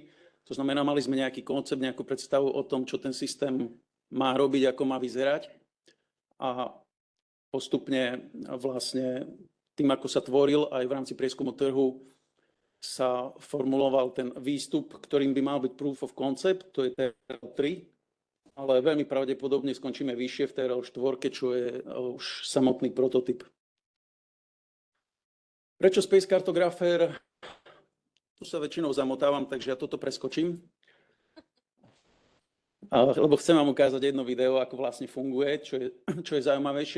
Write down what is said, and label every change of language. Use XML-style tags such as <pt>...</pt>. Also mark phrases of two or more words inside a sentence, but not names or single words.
<sk>To znamená, mali sme nejaký koncept, nejakú predstavu o tom, čo ten systém má robiť, ako má vyzerať. A postupne vlastne tým, ako sa tvoril aj v rámci prieskumu trhu, sa formuloval ten výstup, ktorým by mal byť</sk> <en>proof of concept,</en> <sk>to je TRL 3, ale veľmi pravdepodobne skončíme vyššie v TRL 4, čo je už samotný prototyp. Prečo Space Cartographer? Tu sa väčšinou zamotávam, takže ja toto preskočím. Lebo chcem vám ukázať jedno video, ako vlastne funguje, čo je zaujímavejšie.</sk>